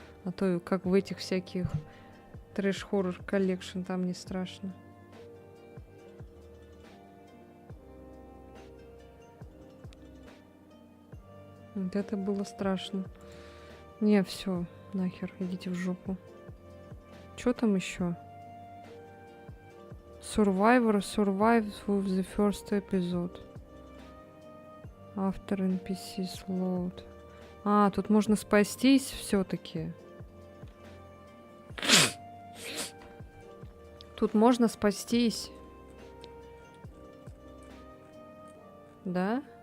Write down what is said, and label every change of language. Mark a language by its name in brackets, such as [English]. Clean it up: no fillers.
[Russian] А то как в этих всяких трэш-хоррор коллекшн, там не страшно. Вот это было страшно. Не, все, нахер, идите в жопу. Что там еще? [English] Survivor survives with the first episode. After NPCs load. [Russian] А, тут можно спастись все-таки. Тут можно спастись. Да?